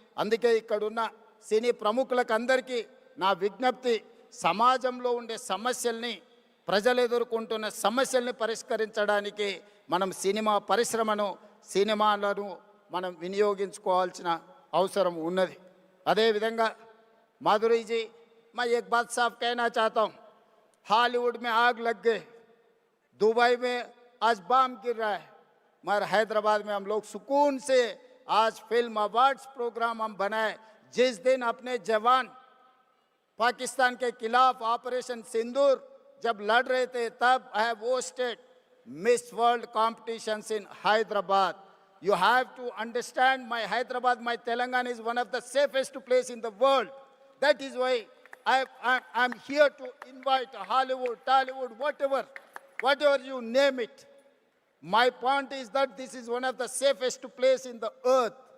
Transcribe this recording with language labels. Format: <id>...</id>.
<te>అందుకే ఇక్కడున్న సినీ ప్రముఖులకు అందరికీ నా విజ్ఞప్తి, సమాజంలో ఉండే సమస్యల్ని, ప్రజలు ఎదుర్కొంటున్న సమస్యల్ని పరిష్కరించడానికి మనం సినిమా పరిశ్రమను, సినిమాలను మనం వినియోగించుకోవాల్సిన అవసరం ఉన్నది. అదేవిధంగా</te> <hi>माधुरी जी, मैं एक बात साफ कहना चाहता हूँ, हॉलीवुड में आग लग गए, दुबई में आज बम गिर रहा है, मगर हैदराबाद में हम लोग सुकून से आज फिल्म अवार्ड्स प्रोग्राम हम बनाए. जिस दिन अपने जवान पाकिस्तान के खिलाफ ऑपरेशन सिंदूर जब लड़ रहे थे, तब</hi> <en>I have hosted miss world competitions in Hyderabad. You have to understand, my Hyderabad, my Telangana is one of the safest place in the world. That is why I'm here to invite Hollywood, Tollywood, whatever you name it. My point is that this is one of the safest place in the earth.</en>